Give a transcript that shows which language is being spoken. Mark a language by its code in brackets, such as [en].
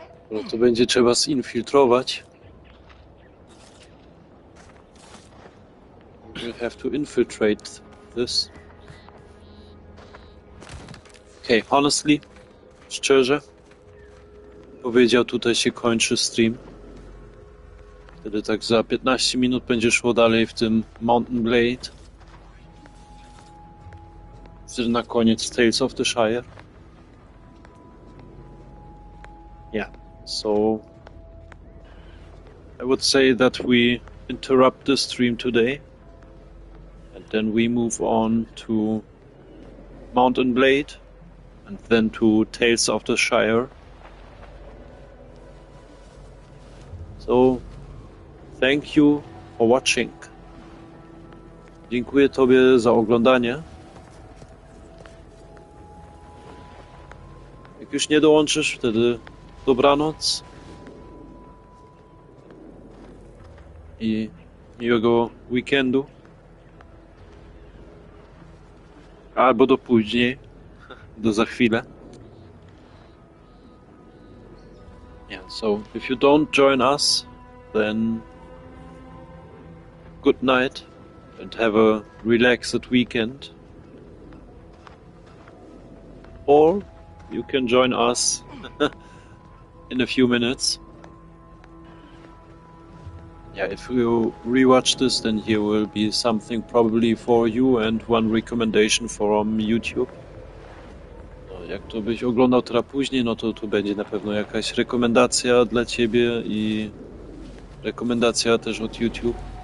[pl] No to będzie trzeba zinfiltrować. [en] We'll have to infiltrate this. Okay, honestly, [pl] szczerze, powiedział, tutaj się kończy stream. Wtedy tak za 15 minut będzie szło dalej w tym Mountain Blade. Na koniec Tales of the Shire. [en] Yeah, so I would say that we interrupt the stream today. And then we move on to Mountain Blade, and then to Tales of the Shire. So, thank you for watching. [pl] Dziękuję Tobie za oglądanie. Jak już nie dołączysz, wtedy dobranoc. I miłego weekendu. Albo do później, do za chwilę. [en] Yeah, so if you don't join us, then good night and have a relaxed weekend. Or you can join us in a few minutes. Yeah, if you rewatch this, then here will be something probably for you and one recommendation from YouTube. [pl] No, jak to byś oglądał teraz później, no to tu będzie na pewno jakaś rekomendacja dla Ciebie i rekomendacja też od YouTube.